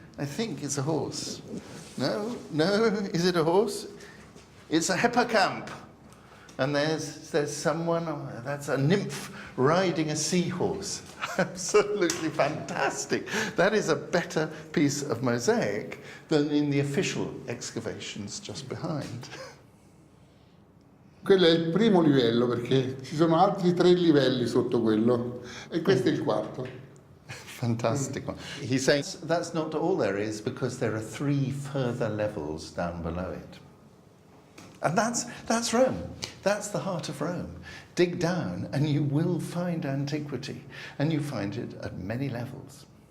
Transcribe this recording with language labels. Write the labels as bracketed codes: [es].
[en] I think it's a horse. No? Is it a horse? It's a hippocamp. And there's someone, that's a nymph riding a seahorse. Absolutely fantastic. That is a better piece of mosaic than in the official excavations just behind. [it] Quello è il primo livello perché ci sono altri 3 livelli sotto quello e questo è il quarto. [en] Fantastic one. He's saying that's not all there is because there are 3 further levels down below it. And that's Rome. That's the heart of Rome. Dig down and you will find antiquity, and you find it at many levels.